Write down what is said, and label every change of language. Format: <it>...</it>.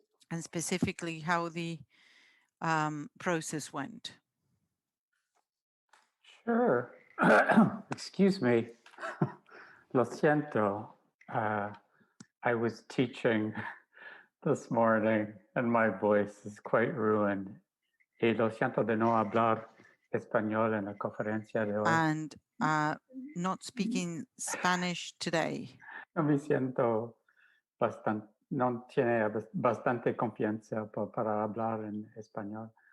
<en>and specifically how the process went. Sure. Excuse me.</en> <es>Lo siento.</es> <en>I was teaching this morning and my voice is quite ruined.</en> <es>Y lo siento de no hablar español en la conferencia de hoy.</es> <en>And not speaking Spanish today.</en> <es>No me siento no tiene bastante confianza para hablar en español.</es>